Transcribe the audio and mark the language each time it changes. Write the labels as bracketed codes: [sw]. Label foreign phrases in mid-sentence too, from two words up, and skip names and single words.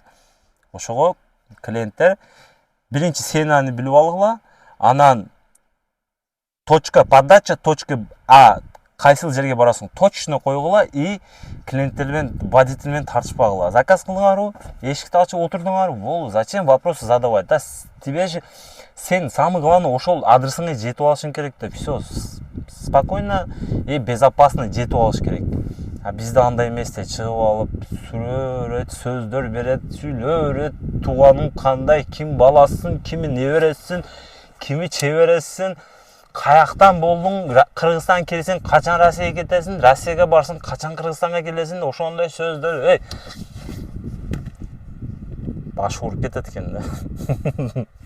[ky] Ошого клиенттер биринчи сценаны билип алгыла, анан [ru] точка подача, точка А [ky] кайсыл жерге барасың точно койгула и клиенттер менен, водитель менен тартышпагыла. Заказ кылдыңарбы, эшикти ачып отурдуңарбы, болду. [ru] Зачем вопросы задавать? Да тебе же [ky] сен [ru] самый главный [ky] ошол адресиңе жетип алышың керек да, [ru] все спокойно и безопасно [ky] жетип алыш керек. Бизде андай эмес да, чыгып алып сүрөт, сөздөр берет, сүйлөп берет, тууганың кандай, ким баласың, кими небересиң, кими чебересиң, каяктан болдуң, Кыргызстан келсең, качан Россияга кетесиң, Россияга барсаң, качан Кыргызстанга келесиң, ошондой сөздөр, баш ооруп кетет экен да.